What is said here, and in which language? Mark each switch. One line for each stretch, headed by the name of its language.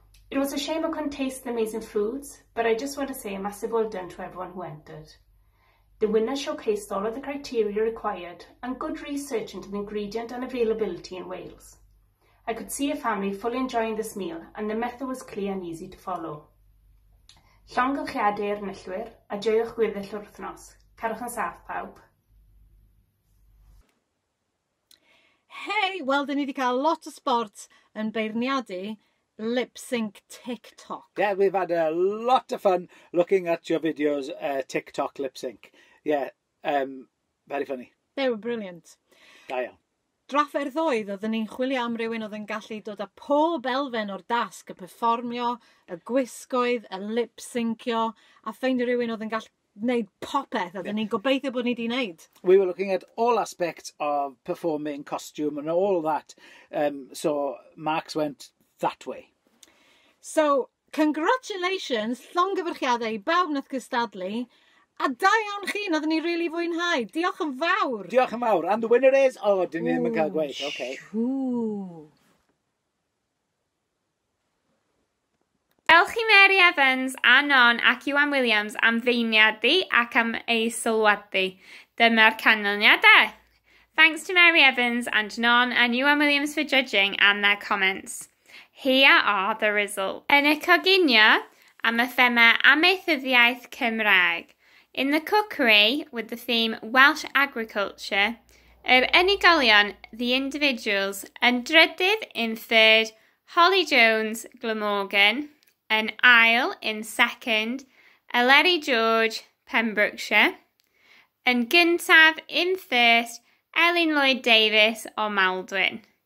English: It was a shame I couldn't taste the amazing foods, but I just want to say a massive well done to everyone who entered. The winner showcased all of the criteria required and good research into the ingredient and availability in Wales. I could see a family fully enjoying this meal, and the method was clear and easy to follow.
Welsh: Llongyfarchiadau i'r enillwyr, a joiwch gweddill o'r wythnos. Carwch yn saff pawb. Hey, wel, dyn ni wedi cael lot o sport yn beirniadu Sync Tik Tok.
English: Yeah, we've had a lot of fun looking at your videos, TikTok lip sync. Yeah, very funny. They were brilliant.
Welsh: Da iawn. Drafferthoedd oedden ni'n chwilio am rywun oedd yn gallu dod â pob elfen o'r dasg, y perfformio, y gwisgoedd, y lip-syncio, a ffeindio rywun oedd yn gallu wneud popeth, oedden ni'n gobeithio bod ni wedi wneud.
English: We were looking at all aspects of performing, costume and all that, so Marks went that way. So, congratulations,
Welsh: llongyfarchiadau i bawb nath gystadlu, a da iawn chi, oedden ni really fwynhau. Diolch yn fawr. Diolch yn fawr.
English: And the winner is...
Welsh: Oh, dyn ni ddim yn cael gweud.
English: Okay.
Welsh: Diolch i Mary Evans a Non ac Iwan Williams am feirniadu ac am ei sylwadu. Dyma'r canlyniadau.
English: Thanks to Mary Evans and Non and Iwan Williams for judging and their comments. Here are the results.
Welsh: Yn y Coginio, am y thema Amaethyddiaeth Cymraeg.
English: In the Cookery, with the theme Welsh Agriculture,
Welsh: unigolion,
English: the individuals,
Welsh: yn drydydd
English: in third, Holly Jones, Glamorgan, an aisle in second, Eleri George, Pembrokeshire,
Welsh: yn gyntaf
English: in first, Elin Lloyd Davis o Maldwyn.